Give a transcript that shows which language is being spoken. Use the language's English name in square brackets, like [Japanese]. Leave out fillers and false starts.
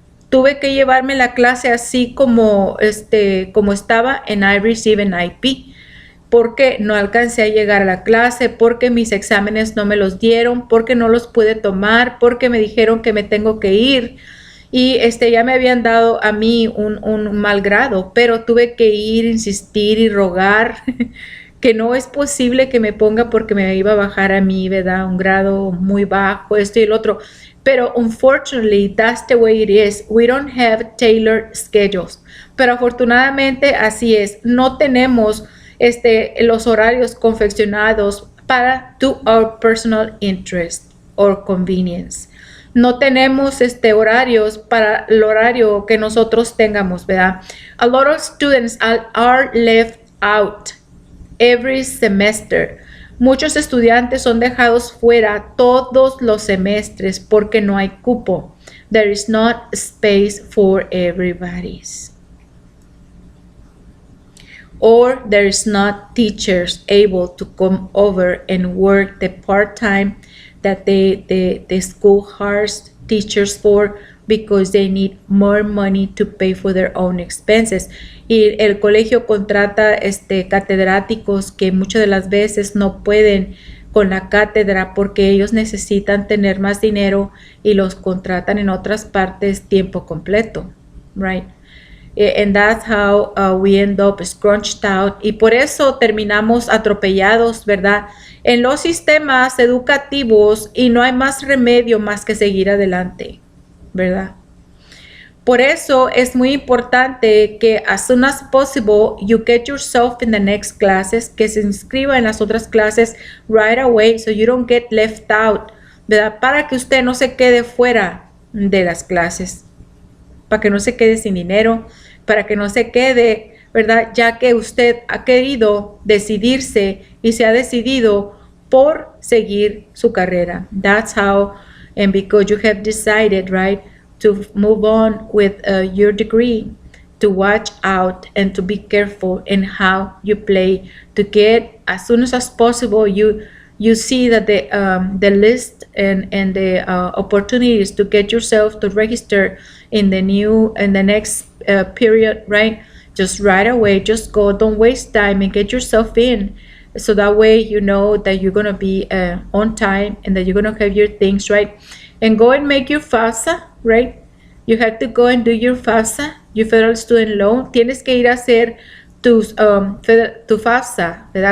[Spanish] Tuve que llevarme la clase así como estaba en I Receive en IP, porque no alcancé a llegar a la clase, porque mis exámenes no me los dieron, porque no los pude tomar, porque me dijeron que me tengo que ir y ya me habían dado a mí un mal grado, pero tuve que ir, insistir y rogar que no es posible que me ponga porque me iba a bajar a mí, ¿verdad? Un grado muy bajo, esto y el otro. [English] Pero unfortunately, that's the way it is. We don't have tailored schedules. [Spanish] Pero afortunadamente así es. No tenemos los horarios confeccionados para [English] to our personal interest or convenience. [Spanish] No tenemos horarios para el horario que nosotros tengamos, ¿verdad? [English] A lot of students are left out every semester. [Spanish] Muchos estudiantes son dejados fuera todos los semestres porque no hay cupo. [English] There is not space for everybody. Or there is not teachers able to come over and work the part-time that the school hires teachers for because they need more money to pay for their own expenses. [Spanish] Y el colegio contrata catedráticos que muchas de las veces no pueden con la cátedra porque ellos necesitan tener más dinero y los contratan en otras partes tiempo completo, right? [English] And that's how we end up scrunched out. [Spanish] Y por eso terminamos atropellados, ¿verdad?, en los sistemas educativos y no hay más remedio más que seguir adelante, ¿verdad? Por eso es muy importante que [English] as soon as possible you get yourself in the next classes, [Spanish] que se inscriba en las otras clases [English] right away so you don't get left out, ¿verdad? [Spanish] Para que usted no se quede fuera de las clases, para que no se quede sin dinero, para que no se quede, ¿verdad?, ya que usted ha querido decidirse y se ha decidido por seguir su carrera. [English] That's how, and because you have decided, right, to move on with your degree, to watch out and to be careful in how you play, to get as soon as possible you see that the list and the opportunities to get yourself to register in the next period, right? Just right away, just go, don't waste time and get yourself in. So that way you know that you're going to be on time and that you're going to have your things right. And go and make your FAFSA, right? You have to go and do your FAFSA, your Federal Student Loan. [Spanish] Tienes que ir a hacer tu FAFSA, ¿verdad?